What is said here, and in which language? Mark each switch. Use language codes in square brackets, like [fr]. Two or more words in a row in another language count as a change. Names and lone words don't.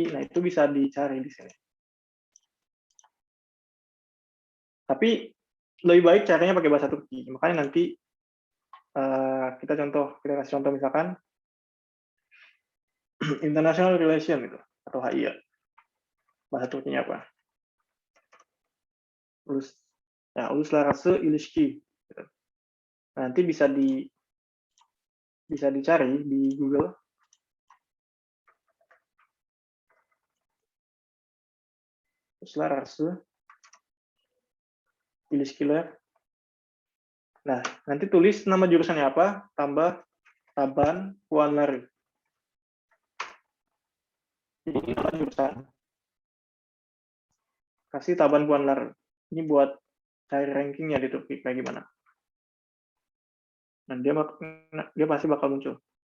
[id] Nah itu bisa dicari di sini. Tapi lebih baik caranya pakai bahasa Turki. Makanya nanti kita kasih contoh misalkan [en] international relation [id] gitu atau HI ya. Bahasa Turkinya apa? [tr] Uluslararası ilişki. [id] Gitu. Nanti bisa dicari di Google. [tr] Uluslararası ilişkiler. [id] Nah, nanti tulis nama jurusannya apa, tambah [tr] taban puanları. [id] Jadi nama jurusan. Kasih [tr] taban puanları. [id] Ini buat cari rankingnya di Turki kayak gimana. Dan dia pasti bakal muncul.